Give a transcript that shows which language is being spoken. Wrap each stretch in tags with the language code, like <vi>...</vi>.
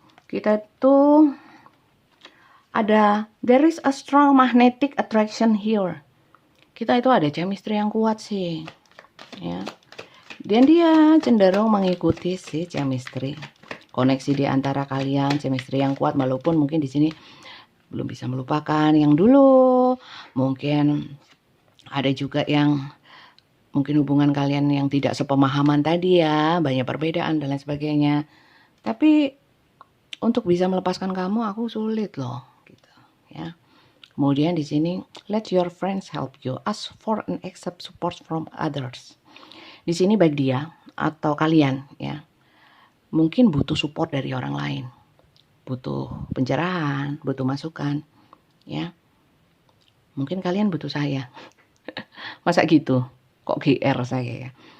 <id>Kita tuh</id> <en>there is a strong magnetic attraction here.</en> <id>Kita itu ada chemistry yang kuat sih, ya. Dan dia cenderung mengikuti si chemistry, koneksi di antara kalian, chemistry yang kuat, walaupun mungkin di sini belum bisa melupakan yang dulu. Mungkin ada juga yang mungkin hubungan kalian yang tidak sepemahaman tadi ya, banyak perbedaan dan lain sebagainya. Tapi untuk bisa melepaskan kamu aku sulit loh, gitu ya. Kemudian di sini</id> <en>let your friends help you, ask for and accept support from others.</en> <id>Di sini baik dia atau kalian ya, mungkin butuh support dari orang lain, butuh pencerahan, butuh masukan ya. Mungkin kalian butuh saya. Masa gitu? Kok GR saya ya?</id>